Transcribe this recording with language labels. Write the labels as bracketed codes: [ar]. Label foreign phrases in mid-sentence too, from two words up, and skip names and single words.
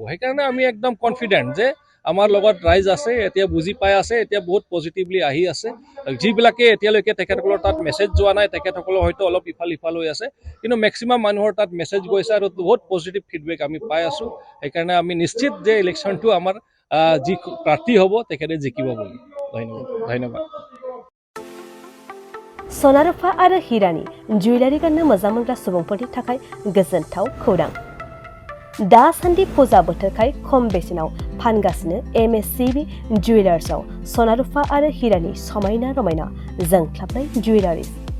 [as] সেইকাৰণে আমি একদম কনফিডেণ্ট যে আমাৰ লগত ৰাইজ আছে, এতিয়া বুজি পাই আছে, এতিয়া বহুত পজিটিভলি আহি আছে। যিবিলাকে এতিয়ালৈকে তেখেতসকলৰ তাত মেছেজ যোৱা নাই, তেখেতসকলৰ হয়তো অলপ ইফাল হৈ আছে, কিন্তু মেক্সিমাম মানুহৰ তাত মেছেজ গৈছে আৰু বহুত [en] positive feedback [as] আমি পাই আছোঁ। সেইকাৰণে আমি নিশ্চিত যে ইলেকশ্যনটো আমাৰ যি প্ৰাৰ্থী হ'ব তেখেতে জিকিব বুলি। ধন্যবাদ। [brx] सना रुफा आरो हिरानि जुवेलारि गाननो मोजां मोनग्रा सुबुंफोरनि थाखाय गोजोनथाव खौरां। दासान्दि फुजा बोथोरखाय खम बेसेनाव फानगासिनो MSCB जुवेलार्सआव सना रुफा आरो हिरानि समायना रमायना जोंख्लाबनाय जुवेलारिस।